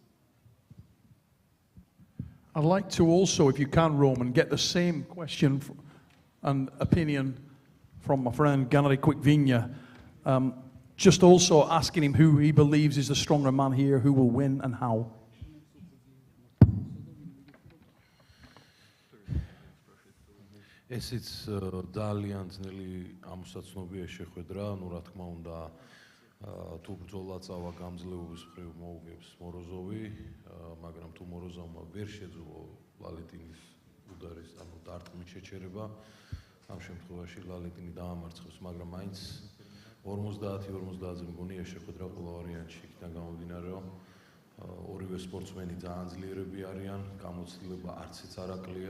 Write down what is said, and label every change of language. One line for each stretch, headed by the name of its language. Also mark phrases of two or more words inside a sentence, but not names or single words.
English: I'd like to also, if you can, Roman, get the same question and opinion from my friend Gennady Quickvinya. Just also asking him who he believes is the stronger man here, who will win and how.
Georgian: ესეც ძალიან ძნელი ამოსაცნობია შეხვედრა, ну რა თქმა უნდა თუ ბრძოლა წავა გამძლეობის მხრივ მოუგებს Morozov-ი, მაგრამ თუ Morozov-მა ვერ შეძლო ლალეტინის უდარის, ანუ დარტყმით შეჩერება, ამ შემთხვევაში ლალეტინი დაამარცხებს, მაგრამ მაინც 50-50-ზე მგონია შეხვედრა ყველა ვარიანტში, იქიდან გამომდინარე, რომ ორივე სპორტსმენი ძალიან ძლიერები არიან, გამოცდილება არციც არ აკლია.